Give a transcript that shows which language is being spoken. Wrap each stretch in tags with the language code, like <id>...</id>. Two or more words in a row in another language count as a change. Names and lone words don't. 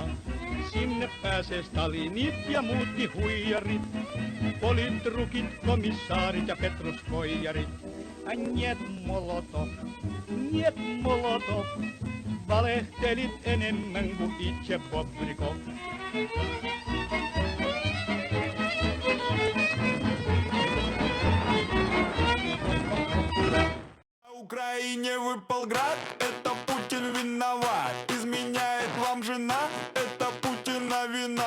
<fi>Sinne pääsee Stalinit ja muutkin huijarit, politrukit, komissaarit ja petruskoijarit. Njet Molotov, valehtelit enemmän kuin itse Bobrikov.</fi> <ru>Украине выпал град, это Путин виноват. Изменяет вам жена, это Путина вина.</ru>